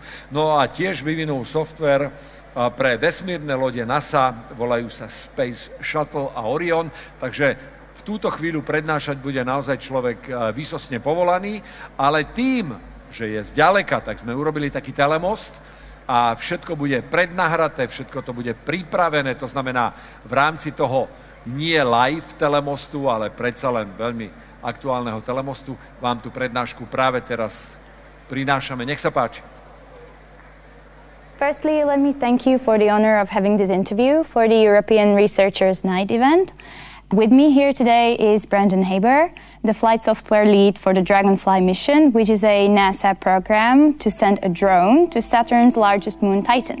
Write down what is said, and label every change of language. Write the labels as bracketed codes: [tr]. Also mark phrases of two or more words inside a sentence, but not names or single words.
[sk] No a tiež vyvinul software pre vesmírne lode NASA, volajú sa Space Shuttle a Orion, takže v túto chvíľu prednášať bude naozaj človek výsostne povolaný, ale tým, že je zďaleka, tak sme urobili taký telemost, a všetko bude prednahraté, všetko to bude pripravené, to znamená v rámci toho nie live telemostu, ale predsa len veľmi aktuálneho telemostu, vám tú prednášku práve teraz prinášame. Nech sa páči. [en] Firstly, let me thank you for the honor of having this interview for the European Researchers Night event. With me here today is Brandon Haber, the flight software lead for the Dragonfly mission, which is a NASA program to send a drone to Saturn's largest moon, Titan.